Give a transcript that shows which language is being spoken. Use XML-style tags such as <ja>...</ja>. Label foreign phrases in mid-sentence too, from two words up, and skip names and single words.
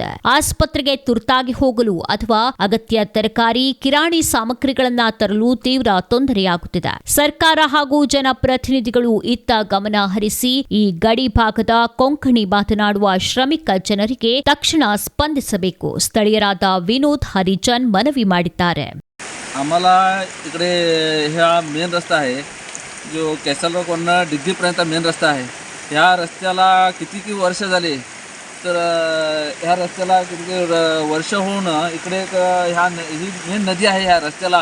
<kn>ಆಸ್ಪತ್ರೆಗೆ ತುರ್ತಾಗಿ ಹೋಗಲು ಅಥವಾ ಅಗತ್ಯ ತರಕಾರಿ, ಕಿರಾಣಿ ಸಾಮಗ್ರಿಗಳನ್ನ ತರಲು ತೀವ್ರ ತೊಂದರೆಯಾಗುತ್ತಿದೆ. ಸರ್ಕಾರ ಹಾಗೂ ಜನಪ್ರತಿನಿಧಿಗಳು ಇತ್ತ ಗಮನ ಹರಿಸಿ ಈ ಗಡಿ ಭಾಗದ ಕೊಂಕಣಿ ಮಾತನಾಡುವ ಶ್ರಮಿಕ ಜನರಿಗೆ ತಕ್ಷಣ ಸ್ಪಂದಿಸಬೇಕು. ಸ್ಥಳೀಯರಾದ ವಿನೋದ್ ಹರಿಜನ್ ಮನವಿ ಮಾಡಿದ್ದಾರೆ.</kn> <mr>आम्हाला इकडे ह्या मेन रस्ता आहे जो कॅसलवरून डिग्गीपर्यंत मेन रस्ता आहे. ह्या रस्त्याला किती वर्ष झाली तर ह्या रस्त्याला किती वर्ष होऊन इकडे ही मेन नदी आहे ह्या रस्त्याला.</mr>